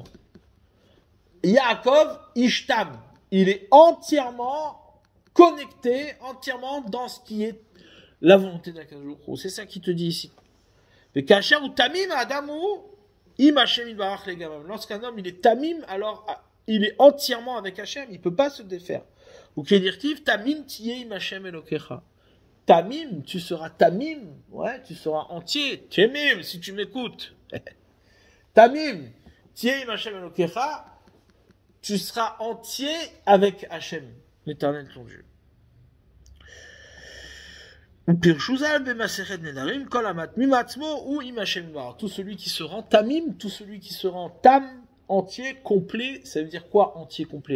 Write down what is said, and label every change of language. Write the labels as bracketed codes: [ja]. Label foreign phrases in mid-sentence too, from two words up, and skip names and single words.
[fr] Yaakov Ishtam, il est entièrement connecté, entièrement dans ce qui est la volonté d' [he] הקדוש ברוך הוא. [fr] C'est ça qu'il te dit ici. Lorsqu'un homme il est tamim, alors il est entièrement avec Hachem, il ne peut pas se défaire. [he] וכתיב תמים תהיה עם השם אלהיך. Tamim, [fr] tu seras tamim, ouais, tu seras entier. Temim, si tu m'écoutes. [he] תמים תהיה עם השם אלהיך, [fr] tu seras entier avec Hachem, l'Éternel ton Dieu. Tout celui qui se rend tamim, tout celui qui se rend tam, entier, complet, ça veut dire quoi entier, complet?